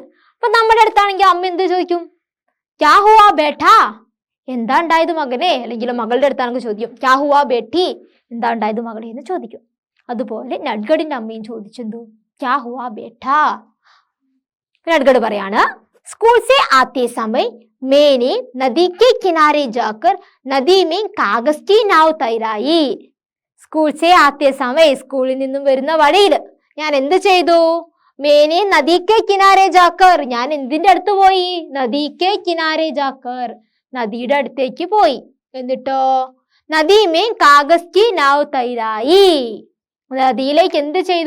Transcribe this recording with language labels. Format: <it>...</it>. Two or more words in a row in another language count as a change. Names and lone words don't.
<ml>അപ്പൊ നമ്മുടെ അടുത്താണെങ്കിൽ അമ്മ എന്ത് ചോദിക്കും?</ml> <hi>क्या हुआ बेटा,</hi> <ml>എന്താ ഉണ്ടായത് മകനെ? അല്ലെങ്കിൽ മകളുടെ അടുത്താണെങ്കിൽ ചോദിക്കും</ml> <hi>क्या हुआ बेटी,</hi> <ml>എന്താ ഉണ്ടായത് മകളെ എന്ന് ചോദിക്കും. അതുപോലെ നട്കട്ടിന്റെ അമ്മയും ചോദിച്ചെന്തോ</ml> <hi>क्या हुआ बेटा.</hi> <ml>നട്കട്ട് പറയാണ്,</ml> <hi>स्कूल से आते समय मैंने नदी के किनारे जाकर नदी में कागज की नाव तैराई. स्कूल से आते समय,</hi> <ml>സ്കൂളിൽ നിന്നും വരുന്ന വഴിയിൽ ഞാൻ എന്ത് ചെയ്തു?</ml> <hi>मैंने नदी के किनारे जाकर,</hi> <ml>ഞാൻ എന്തിന്റെ അടുത്ത് പോയി?</ml> <hi>नदी के किनारे जाकर,</hi> <ml>നദിയുടെ അടുത്തേക്ക് പോയി. എന്നിട്ടോ</ml> <hi>नदी में कागज की नाव तैराई,</hi> <ml>നദിയിലേക്ക് എന്ത് ചെയ്തു?</ml>